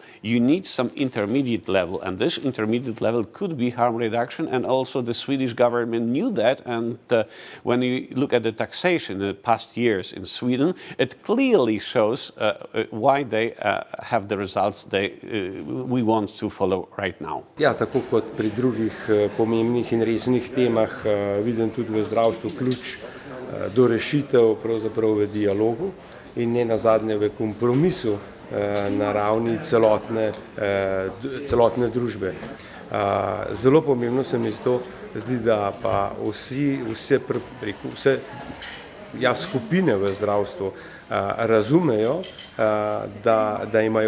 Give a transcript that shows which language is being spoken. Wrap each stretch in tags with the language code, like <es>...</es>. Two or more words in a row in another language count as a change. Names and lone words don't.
<en>You need some intermediate level, and this intermediate level could be harm reduction, and also the Swedish government knew that, and when you look at the taxation in the past years in Sweden, it clearly shows why they have the results we want to follow right now.</en> <sl>Ja, tako kot pri drugih pomembnih in resnih temah vidim tudi v zdravstvu ključ do rešitev pravzaprav v dialogu in ne nazadnje v kompromisu na ravni celotne družbe. Zelo pomembno se mi zdi, da pa vse skupine v zdravstvu razumejo, da imajo</sl>